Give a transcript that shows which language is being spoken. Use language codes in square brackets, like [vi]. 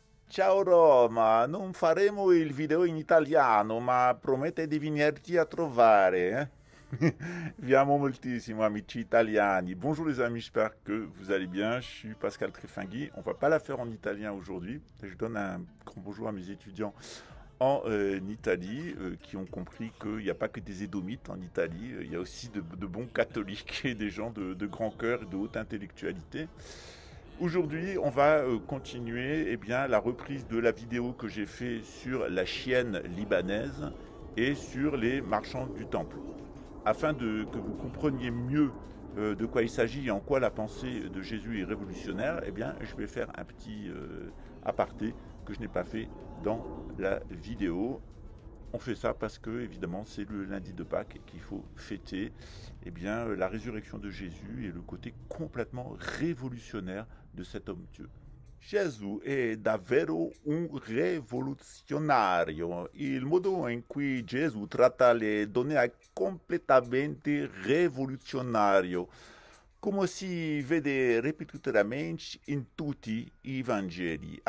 [it] Ciao Roma, non faremo il video in italiano, ma promette di venirti a trovare. Vi amo moltissimo, amici italiani. [fr] Bonjour les amis, j'espère que vous allez bien. Je suis Pascal Trefingui. On va pas la faire en italien aujourd'hui. Je donne un grand bonjour à mes étudiants en Italie qui ont compris qu'il n'y a pas que des édomites en Italie. Il y a aussi de bons catholiques et des gens de grand cœur et de haute intellectualité. Aujourd'hui, on va continuer la reprise de la vidéo que j'ai fait sur la chienne libanaise et sur les marchands du temple. Afin que vous compreniez mieux de quoi il s'agit et en quoi la pensée de Jésus est révolutionnaire, je vais faire un petit aparté que je n'ai pas fait dans la vidéo. On fait ça parce que, évidemment, c'est le lundi de Pâques et qu'il faut fêter la résurrection de Jésus et le côté complètement révolutionnaire de cet homme Dieu. [it] Gesù è davvero un rivoluzionario. Il modo in cui Gesù tratta le donne è completamente rivoluzionario, come si vede ripetutamente in tutti i Vangeli.